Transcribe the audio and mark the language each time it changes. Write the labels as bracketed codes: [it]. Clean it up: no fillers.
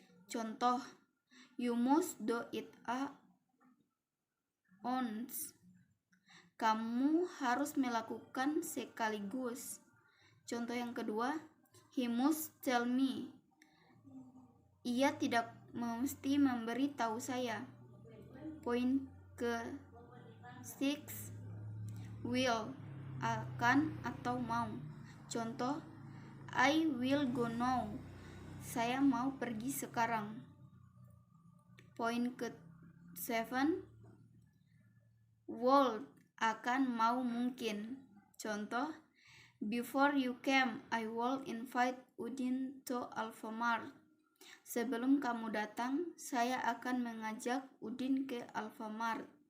[en] Contoh, you must do it once. [id] Kamu harus melakukan sekaligus. Contoh yang kedua, [en] he must tell me. [id] Ia tidak mesti memberi tahu saya. Poin ke-6, will, akan atau mau. [en] Contoh, I will go now. [id] Saya mau pergi sekarang. Poin ke-7, would, akan, mau, mungkin. [en] Contoh, before you came, I would invite Udin to Alfamart. [id] Sebelum kamu datang, saya akan mengajak Udin ke Alfamart.